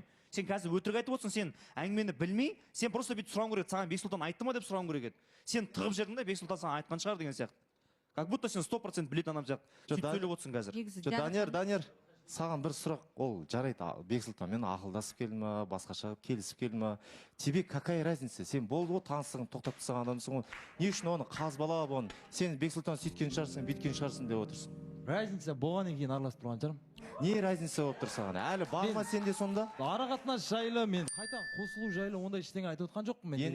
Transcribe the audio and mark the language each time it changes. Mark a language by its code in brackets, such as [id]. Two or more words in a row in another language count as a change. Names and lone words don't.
[kk] Сен қазір өтірік айтып отырсың, сен әңгімені білмей, сен просто бүйтіп сұрауың керек, саған Бексұлтан айтты ма деп сұрауың керек еді. Сен тығып жердің да, Бексұлтан саған айтқан шығар деген сияқты. [ru] Как будто [kk] сен 100% білетін адам сияқты. Сөйтіп сөйлеп отырсың қазір. Данияр, саған бір сұрақ, ол жарайды, Бексұлтанмен ақылдасып келді ма, басқаша келісіп келді ма? [ru] Тебе какая разница? [kk] Сен болды ғой, таныстығын тоқтап тастаған адамсың ғой. Не үшін оны қазбалап оны? Сен Бексұлтан сөйткен шығарсың, бүйткен шығарсың деп отырсың. Разница болғаннан кейін араласып тұрған шығармын. Не разница болып тұр саған? Әлі бар ма сенде сонда? Арақатынас жайлы, мен қайтадан қосылу жайлы ондай ештеңе айтып отқан жоқпын мен.